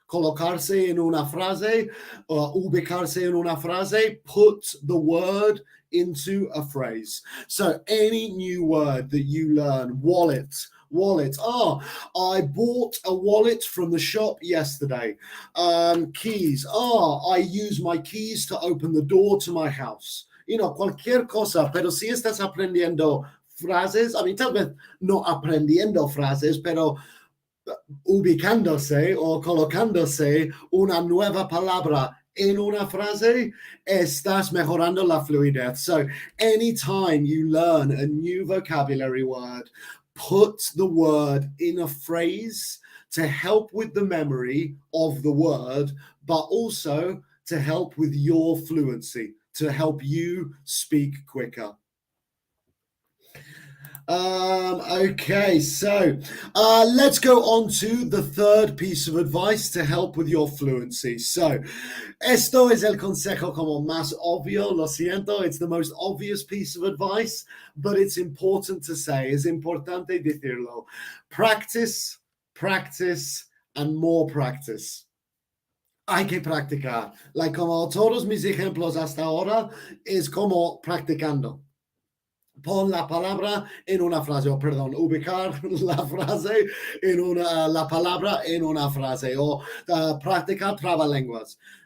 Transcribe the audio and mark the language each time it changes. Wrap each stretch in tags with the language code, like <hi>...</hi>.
<es>Colocarse en una frase, ubicarse en una frase,</es> <en>put the word into a phrase. So any new word that you learn, wallet. I bought a wallet from the shop yesterday. Keys. I use my keys to open the door to my house. You know,</en> <es>cualquier cosa, pero si estás aprendiendo frases,</es> <en>I mean,</en> <es>tal vez no aprendiendo frases, pero ubicándose o colocándose una nueva palabra in una frase, estás mejorando la fluidez.</es> <en>So anytime you learn a new vocabulary word, put the word in a phrase to help with the memory of the word, but also to help with your fluency, to help you speak quicker. Okay, so let's go on to the third piece of advice to help with your fluency.</en> <es>So, esto es el consejo como más obvio, lo siento,</es> <en>it's the most obvious piece of advice, but it's important to say,</en> <es>es importante decirlo.</es> <en>Practice, practice, and more practice.</en> <es>Hay que practicar. Like como todos mis ejemplos hasta ahora, es como practicando. Pon la palabra en una frase, o perdón, ubicar la frase la palabra en una frase, o practicar trabalenguas.</es>